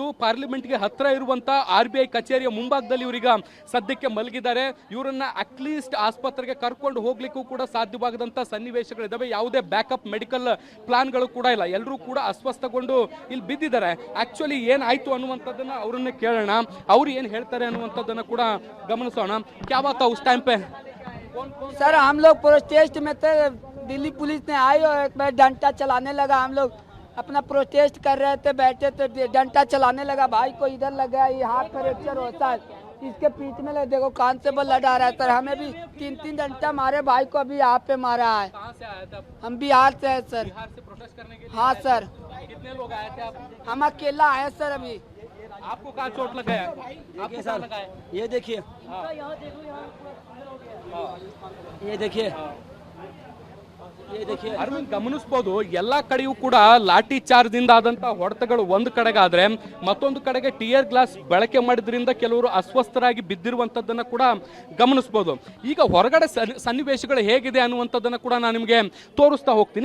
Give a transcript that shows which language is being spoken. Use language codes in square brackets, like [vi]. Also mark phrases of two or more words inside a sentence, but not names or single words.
[kn] ಪಾರ್ಲಿಮೆಂಟ್ಗೆ ಹತ್ರ ಇರುವಂತಹ RBI ಕಚೇರಿಯ ಮುಂಭಾಗದಲ್ಲಿ ಇವರೀಗ ಸದ್ಯಕ್ಕೆ ಮಲಗಿದ್ದಾರೆ. ಇವರನ್ನ ಅಟ್ಲೀಸ್ಟ್ ಆಸ್ಪತ್ರೆಗೆ ಕರ್ಕೊಂಡು ಹೋಗ್ಲಿಕ್ಕೂ ಕೂಡ ಸಾಧ್ಯವಾಗದಂತ ಸನ್ನಿವೇಶಗಳಿದ್ದಾವೆ. ಯಾವುದೇ [en] backup medical plans [kn] ಕೂಡ ಇಲ್ಲ. ಎಲ್ಲರೂ ಕೂಡ ಅಸ್ವಸ್ಥಗೊಂಡು ಇಲ್ಲಿ ಬಿದ್ದಿದ್ದಾರೆ. ಆಕ್ಚುಲಿ ಏನಾಯ್ತು ಅನ್ನುವಂಥದ್ದನ್ನ ಅವರನ್ನೇ ಕೇಳೋಣ, ಅವ್ರು ಏನು ಹೇಳ್ತಾರೆ ಅನ್ನುವಂಥದ್ದನ್ನ ಕೂಡ ಗಮನಿಸೋಣ. [hi] क्या बात था उस टाइम पे? सर हम लोग प्रोटेस्ट में थे, दिल्ली पुलिस ने आई और एक बार डंडा चलाने लगा. हम लोग अपना प्रोटेस्ट कर रहे थे, बैठे थे, डंडा चलाने लगा. भाई को इधर लगा, ये हाथ फ्रैक्चर होता है, इसके पीठ में लगा. देखो कांस्टेबल लड़ा रहा है सर. हमें भी 3 डंडा मारे, भाई को अभी यहाँ पे मारा है. कहाँ से आया था? हम बिहार से है सर. बिहार से प्रोटेस्ट करने के लिए? हाँ सर. कितने लोग आए थे आप? हम अकेला आए सर. अभी आपको कहाँ चोट लगा है? आपको कहाँ लगा है? ये देखिए, ये देखिए, ये देखिए. [kn] ಅರವಿಂದ್ ಗಮನಿಸಬಹುದು, ಎಲ್ಲಾ ಕಡೆಯೂ ಕೂಡ ಲಾಠಿ ಚಾರ್ಜ್ ಇಂದ ಆದಂತ ಹೊಡೆತಗಳು ಒಂದು ಕಡೆಗಾದ್ರೆ, ಮತ್ತೊಂದು ಕಡೆಗೆ [en] tear gas [kn] ಬಳಕೆ ಮಾಡಿದ್ರಿಂದ ಕೆಲವರು ಅಸ್ವಸ್ಥರಾಗಿ ಬಿದ್ದಿರುವಂತದ್ದನ್ನ ಕೂಡ ಗಮನಿಸಬಹುದು. ಈಗ ಹೊರಗಡೆ ಸನ್ನಿವೇಶಗಳು ಹೇಗಿದೆ ಅನ್ನುವಂಥದ್ದನ್ನ ಕೂಡ ನಾನು ನಿಮಗೆ ತೋರಿಸ್ತಾ ಹೋಗ್ತೀನಿ.